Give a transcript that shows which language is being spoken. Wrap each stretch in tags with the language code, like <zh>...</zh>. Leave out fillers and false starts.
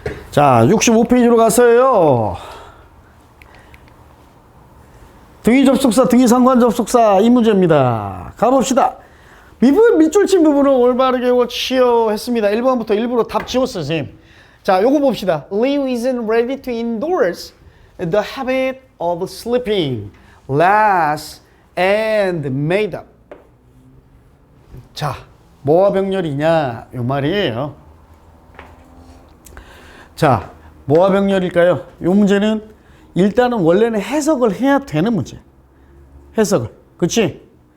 <ko>자, 65페이지로 가서요. 등위 접속사, 등위 상관 접속사 이 문제입니다. 가봅시다. 밑줄 친 부분을 올바르게 치어했습니다. 1번부터 일부러 답 지웠어요, 선생님. 자, 요거 봅시다.</ko> <en>Leo isn't ready to endorse the habit of sleeping less and made up.</en> <ko>자, 뭐와 병렬이냐 요 말이에요. 자, 뭐와 병렬일까요? 요 문제는 일단은 원래는 해석을 해야 되는 문제. 해석을. 그치?</ko>